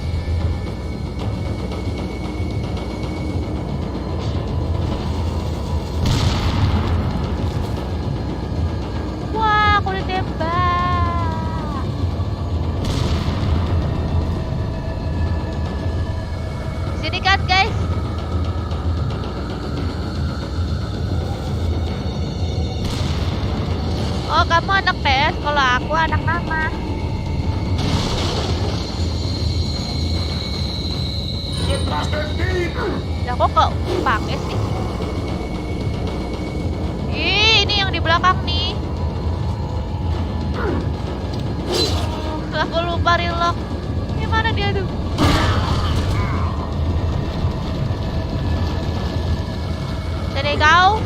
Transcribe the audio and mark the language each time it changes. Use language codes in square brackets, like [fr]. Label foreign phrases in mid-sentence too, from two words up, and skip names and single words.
[id] Wah, aku ditembak. Sini kan guys. Oh, kamu anak PS, kalau aku anak nama. [es] ¡Detrás de ti! [id] Ya kok pakai sih? Ih, ini yang di belakang nih. Aku lupa relock. Gimana dia tuh? Sini kau.